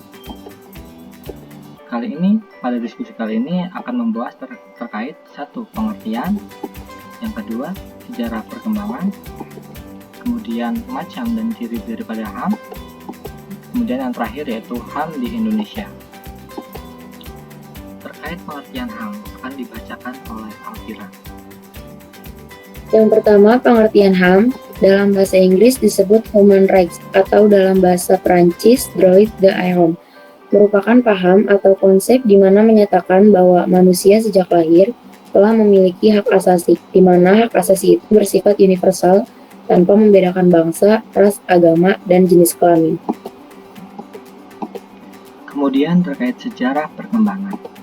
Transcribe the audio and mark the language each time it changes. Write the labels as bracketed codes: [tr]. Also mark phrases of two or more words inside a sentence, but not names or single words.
[id] Pada diskusi kali ini akan membahas terkait satu, pengertian, yang kedua, sejarah perkembangan, kemudian macam dan ciri daripada HAM, kemudian yang terakhir yaitu HAM di Indonesia. Terkait pengertian HAM akan dibacakan oleh Alfira. Yang pertama, pengertian HAM dalam bahasa Inggris disebut [en] Human Rights [id] atau dalam bahasa Perancis [fr] Droit de l'homme, [id] merupakan paham atau konsep di mana menyatakan bahwa manusia sejak lahir telah memiliki hak asasi, di mana hak asasi itu bersifat universal tanpa membedakan bangsa, ras, agama, dan jenis kelamin. Kemudian terkait sejarah perkembangan.